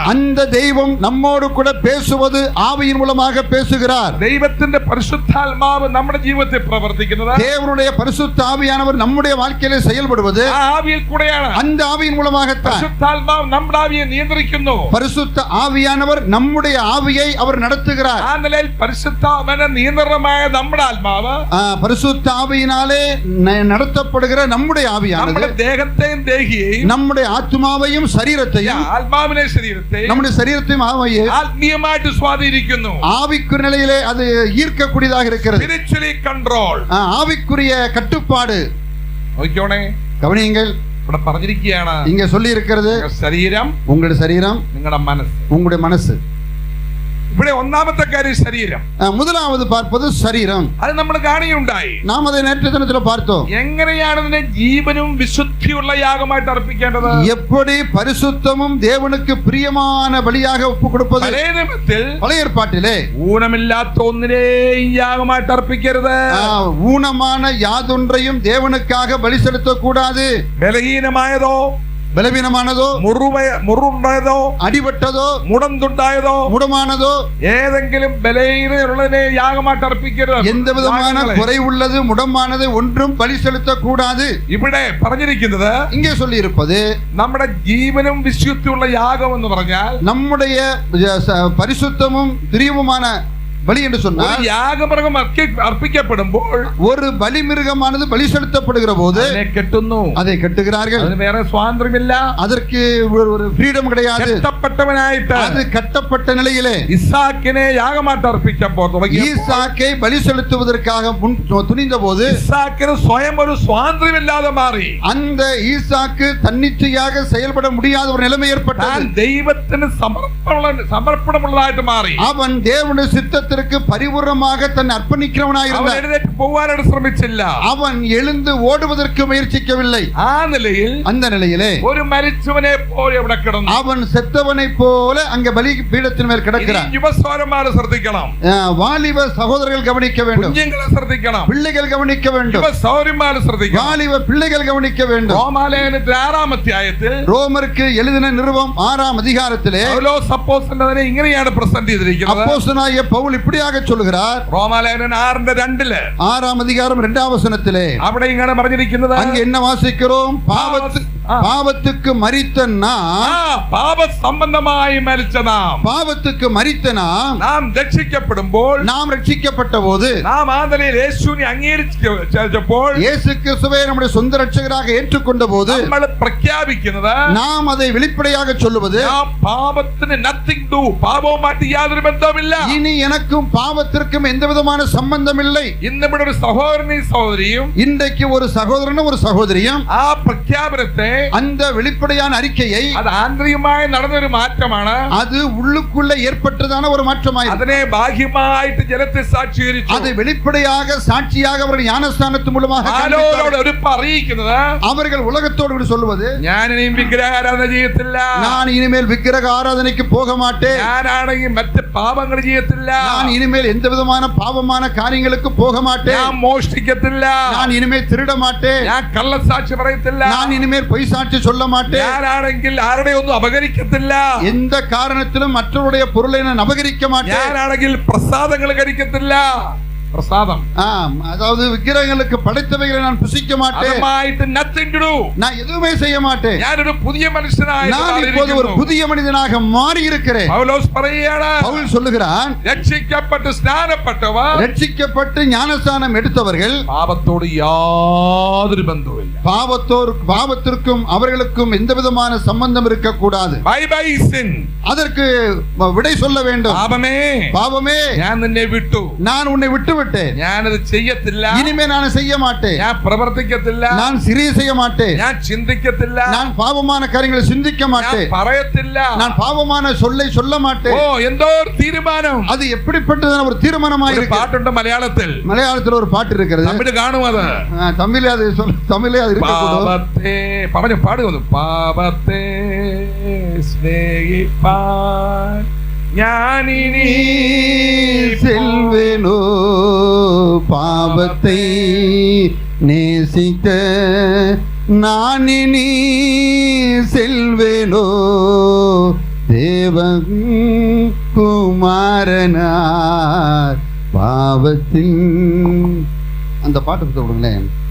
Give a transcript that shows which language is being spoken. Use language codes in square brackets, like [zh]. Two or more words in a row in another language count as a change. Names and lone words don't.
[ta] அந்த தெய்வம் நம்மோடு கூட பேசுவது ஆவியின் மூலமாக பேசுகிறார். [ml] ദൈവത്തിന്റെ പരിശുദ്ധാത്മാവ് നമ്മുടെ ജീവിതത്തിൽ പ്രവർത്തിക്കുന്നത്, [ta] தேவனுடைய பரிசுத்த ஆவியானவர் நம்முடைய வாழ்க்கையிலே செயல்படுவது [ml] ആവിയിൽ കൂടെയാണ്. [ta] அந்த ஆவியின் மூலமாகத்தான். [ml] പരിശുദ്ധാത്മാവ് നമ്മുടെ ആവിയെ നിയന്ത്രിക്കുന്നു. [ta] பரிசுத்த ஆவியானவர் நம்முடைய ஆவியை அவர் நடத்துகிறார். [ml] ആ നിലയിൽ പരിശുദ്ധാത്മാവിന്റെ നിയന്ത്രണമായ നമ്മുടെ ആത്മാവ്, [ta] பரிசுத்த ஆவியினாலே நடத்தப்படுகிற நம்முடைய ஆவியானது [ml] നമ്മുടെ ദേഹത്തെയും ദേഹിയെയും, நம்முடைய ആത്മാവെയും ശരീരത്തെയും, ആത്മാവിനെ ശരീരത്തെയും, നമ്മുടെ ശരീരത്തെയും ആത്മാവെയും ആത്മീയമായിട്ട് സ്വാധീനിക്കുന്നു. [ta] ஆவிக்குரிய நிலையிலே அது ஈர்க்கக்கூடியதாக இருக்கிறது. [en] spiritually control, [ta] ஆவிக்குரிய கட்டுப்பாடு. [ml] നോക്കിക്കോണേ, [ta] கவனியுங்கள், [ml] ഇവിടെ പറഞ്ഞിരിക്കുകയാണ്, [ta] இங்க சொல்லி இருக்கிறது, [ml] ശരീരം, [ta] உங்களுடைய சரீரம், [ml] നിങ്ങളുടെ മനസ്സ്. [ta] உங்களுடைய மனசு. [ml] ഇവിടെ ഒന്നാമത്തെ കാര്യം ശരീരം. [ta] முதலாவது பார்ப்பது சரீரம். [ml] അത് നമ്മൾ കാണുകയുണ്ടായി. നാം அதை നേരത്തെ ദിനത്തിൽ பார்த்தோம். എങ്ങനെയാണ് ഇതിനെ ജീവനും വിശുദ്ധിയുള്ള യാഗമായിട്ട് അർപ്പിക്കേണ്ടത്? [ta] எப்படி பரிசுத்தமும் தேவனுக்கு பிரியமான பலியாக ஒப்புக் கொடுப்பது? [ml] പഴയ നിയമത്തിൽ, [ta] பழைய ஏற்பாட்டிலே [ml] ഊനമില്ലാത്ത ഒന്നിനെയും യാഗമായിട്ട് അർപ്പിക്കരുത്. [ta] ஊனமான யாதொன்றையும் தேவனுக்காக பலி செலுத்தக் கூடாது. [ml] ബലഹീനമായതോ, ബലവീനമാனதோ, മുറിവുണ്ടായതോ, അടിപെട്ടതോ, മുടന്തുണ്ടായതോ, മുടമാனதோ, ഏതെങ്കിലും ബലഹീനതയുള്ളതിനെ യാഗമായിട്ട് അർപ്പിക്കരുത്. [ta] எந்த விதமான குறைவுள்ளது, முடமானது ஒன்றும் பலி செலுத்தக் கூடாது. [ml] ഇവിടെ പറഞ്ഞിരിക്കുന്നത്, [ta] இங்கே சொல்லி இருப்பது, [ml] നമ്മുടെ ജീവനും വിശുദ്ധിയുള്ള യാഗം എന്ന് പറഞ്ഞാൽ, [ta] நம்முடைய பரிசுத்தமும் பிரியமுமான பலி என்று சொன்னால், [ml] യാഗമൃഗം അർപ്പിക്കപ്പെടുമ്പോൾ [ta] ஒரு பலிமிருகமானது பலி செலுத்தப்படுகிற போது [ml] കെട്ടുന്നു, [ta] அதை கட்டுகிறார்கள். [ml] അതിന് வேற സ്വാതന്ത്ര്യമില്ല, [ta] அதற்கு ஒரு ஃப்ரீடம் கிடையாது. [ml] കെട്ടപ്പെട്ടവനായിട്ട്, [ta] அது கட்டப்பட்ட நிலையிலே [ml] ഇസ്ഹാക്കിനെ യാഗമായിട്ട് അർപ്പിച്ചപ്പോൾ, [ta] ஈசாக்கை பலி செலுத்துவதற்காக துணிந்த போது, [ml] ഇസ്ഹാക്കിന് സ്വയം ഒരു സ്വാതന്ത്ര്യമില്ലാതെ മാറി. [ta] அந்த ஈசாக்கு தன்னிச்சையாக செயல்பட முடியாத ஒரு நிலைமை ஏற்பட்டது. [ml] ദൈവത്തിന് സമർപ്പണമുള്ളതായിട്ട് മാറി. [ta] அவன் தேவனுடைய சித்தத்திற்கு பரிபூர்ணமாக தன்னை அர்ப்பணிக்கிறவனாயிருந்தான். [ml] എഴുന്നേറ്റ് പോവാനായിട്ട് ശ്രമിച്ചില്ല. [ta] அவன் எழுந்து ஓடுவதற்கு முயற்சிக்கவில்லை. [ml] ആ നിലയിൽ, [ta] அந்த நிலையிலே [ml] ഒരു മരിച്ചവനെ പോലെ അവിടെ കിടന്നു. [ta] அவன் செத்தவனை போல அங்கே பலி பீடத்தின் மேல் கிடக்கிறான். [ml] യുവസോരന്മാരെ ശ്രദ്ധിക്കണം, [ta] வாலிப சகோதரர்கள் கவனிக்க வேண்டும், [ml] കുഞ്ഞുങ്ങളെ ശ്രദ്ധിക്കണം, [ta] பிள்ளைகள் கவனிக்க வேண்டும், [ml] യുവസൗരന്മാരെ ശ്രദ്ധിക്കണം, [ta] வாலிப பிள்ளைகள் கவனிக்க வேண்டும். [ml] റോമാലേഖനത്തിൽ 6-ാം അധ്യായത്തിൽ [ta] ரோமருக்கு எழுதின நிருபம் 6-ஆம் அதிகாரத்திலே [ml] പൗലോസ് അപ്പോസ്തലൻ അതിനെ ഇങ്ങനെയാണ് പ്രസന്റ് ചെയ്തിരിക്കുന്നത്. [ta] அப்போஸ்தலனாகிய பவுல் இப்படியாக சொல்கிறார். [ml] റോമാലേഖനം 6:2 [ta] 6-ஆம் அதிகாரம் 2-ஆம் வசனத்திலே [ml] അവിടെ ഇങ്ങനെ പറഞ്ഞിരിക്കുന്നത്, [ta] அங்கே என்ன வாசிக்கிறோம்? பாவத்துக்கு மரித்த நாம், [ml] പാപ സംബന്ധമായി മരിച്ച നാം, [ta] பாவத்துக்கு மரித்த [ml] നാം രക്ഷിക്കപ്പെടുമ്പോൾ, [ta] நாம் ரட்சிக்கப்பட்ட போது, [ml] നാം ആ നിലയിൽ യേശുവിനെ അംഗീകരിച്ചപ്പോൾ, [ta] இயேசு கிறிஸ்துவை நம்முடைய சொந்த ரட்சகராக ஏற்றுக்கொண்ட போது, [ml] നമ്മൾ പ്രഖ്യാപിക്കുന്നത്, [ta] நாம் அதை வெளிப்படையாக சொல்லுவது, [ml] പാപത്തിന് [en] nothing do, [ml] പാപവുമായിട്ട് യാതൊരു ബന്ധവുമില്ല. [ta] இனி எனக்கு இதற்கும் பாவத்திற்கும் எந்த விதமான சம்பந்தம் இல்லை. [ml] ഇന്നിവിടെ ഒരു സഹോദരനെയും സഹോദരിയും [ta] இன்றைக்கு ஒரு சகோதரனும் ஒரு சகோதரியும் [ml] ആ പ്രഖ്യാപനത്തെ [ta] அந்த வெளிப்படையான அறிக்கையை [ml] അത് ആന്തരികമായി നടന്നൊരു മാറ്റമാണ്. [ta] அது உள்ளுக்குள்ள ஏற்பட்டதான ஒரு மாற்றமாய் [ml] അതിനെ ബാഹ്യമായിട്ട് ജനത്തെ സാക്ഷീകരിച്ചു. [ta] அதை வெளிப்படையாக சாட்சியாக அவர்கள் ஞானஸ்நானத்தின் மூலமாக [ml] ഒരു അറിയിക്കുന്നത് [ta] அவர்கள் உலகத்தோடு சொல்லுவது, [ml] ഞാൻ ഇനിയും വിഗ്രഹാരാധന ചെയ്യത്തില്ല, [ta] நான் இனிமேல் விக்கிரக ஆராதனைக்கு போக மாட்டேன், [ml] ഞാനാണെങ്കിൽ മറ്റ് പാപങ്ങൾ ചെയ്യത്തില്ല, [ta] நான் இனிமேல் எந்த விதமான பாவமான காரியங்களுக்கு போக மாட்டேன், [ml] ഞാൻ മോഷ്ടിക്കത്തില്ല, [ta] நான் இனிமேல் திருட மாட்டேன், [ml] ഞാൻ കള്ളസാക്ഷി പറയത്തില്ല, [ta] நான் இனிமேல் பொய் சாட்சி சொல்ல மாட்டேன், [ml] ഞാനാണെങ്കിൽ ആരുടെ ഒന്നും അപകരിക്കത്തില്ല, [ta] எந்த காரணத்திலும் மற்றவருடைய பொருளை நான் அபகரிக்க மாட்டேன், [ml] ഞാനാണെങ്കിൽ പ്രസാദങ്ങൾ കഴിക്കത്തില്ല. പ്രസാദം [ta] அதாவது விக்கிரகங்களுக்கு படைத்தவைகளை நான் புசிக்க மாட்டேன், நான் எதுவுமே செய்ய மாட்டேன், [ml] ഞാനൊരു പുതിയ മനുഷ്യനായി [ta] நான் இப்போது ஒரு புதிய மனிதனாக மாறி இருக்கிறேன். பவுல் சொல்லுகிறான், [ml] രക്ഷിക്കപ്പെട്ട് സ്നാനപ്പെട്ടവർ, [ta] ரட்சிக்கப்பட்டு ஞானஸ்நானம் எடுத்தவர்கள் [ml] പാപത്തോട് യാതൊരു ബന്ധവുമില്ല, [ta] பாவத்திற்கும் அவர்களுக்கும் எந்த விதமான சம்பந்தம் இருக்க கூடாது. [en] bye bye sin, [ta] அதற்கு விடை சொல்ல வேண்டும். பாவமே [ml] ഞാൻ നിന്നെ വിട്ടു, [ta] நான் உன்னை விட்டு விட்டேன், [ml] ഞാനത് ചെയ്യത്തില്ല, [ta] இனிமே நான் செய்ய மாட்டேன், [ml] ഞാൻ പ്രവർത്തിക്കത്തില്ല, [ta] நான் சிறிய செய்ய மாட்டேன், [ml] ഞാൻ ചിന്തിക്കത്തില്ല, [ta] நான் பாவமான காரியங்களை சிந்திக்க மாட்டேன், [ml] പറയത്തില്ല, [ta] நான் பாவமான சொல்லை சொல்ல மாட்டேன். [ml] ഓ എന്തോ ഒരു തീരുമാനം. [ta] அது எப்படிப்பட்டதான ஒரு தீர்மானமாக இருக்கு. [ml] പാട്ടുണ്ട് മലയാളത്തിൽ, [ta] மலையாளத்தில் ஒரு பாட்டு இருக்கிறது, [ml] തമിഴ് കാണും അത്, [ta] தமிழே அது தமிழே அது இருக்கு. [ml] പാപത്തെ പറഞ്ഞു പാടുന്നു, പാപത്തെ സ്നേഹിപ്പാൻ ഞാനിനി [ta] செல்வேனோ, பாவத்தை நேசிக்க நான் இனி செல்வேனோ, தேவன் குமாரனார் பாவத்தின் அந்த பாட்டு கொடுங்களேன்.